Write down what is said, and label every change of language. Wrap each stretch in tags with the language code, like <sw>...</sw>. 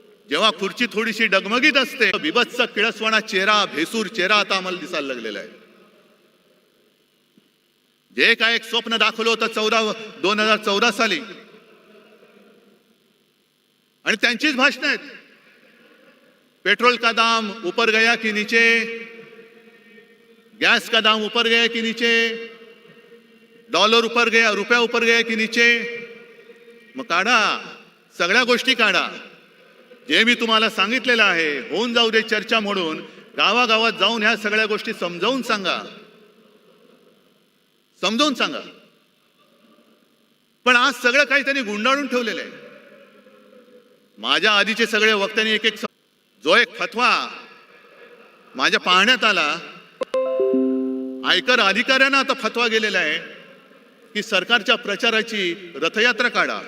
<mr>जेव्हा खुर्ची थोडीशी डगमगीत असते, बिभत्स किळसवाणा चेहरा, भेसूर चेहरा आता आम्हाला दिसायला लागलेला आहे. जे काय एक स्वप्न दाखवलं होतं 2014 साली, आणि त्यांचीच भाषणं आहेत.</mr> <hi>पेट्रोल का दाम ऊपर गया कि नीचे, गैस का दाम ऊपर गया कि नीचे, डॉलर ऊपर गया, रुपया ऊपर गया कि नीचे.</hi> <mr>मग काढा, सगळ्या गोष्टी काढा. जे मी तुम्हाला सांगितलेलं आहे, होऊन जाऊ दे चर्चा म्हणून गावागावात जाऊन ह्या सगळ्या गोष्टी समजावून सांगा, समजावून सांगा. पण आज सगळं काही त्यांनी गुंडाळून ठेवलेलं आहे. माझ्या आधीचे सगळे वक्त्यांनी एक एक, जो एक फतवा माझ्या पाहण्यात आला, आयकर अधिकाऱ्यांना आता फतवा गेलेला आहे की सरकारच्या प्रचाराची रथयात्रा काढा.</mr>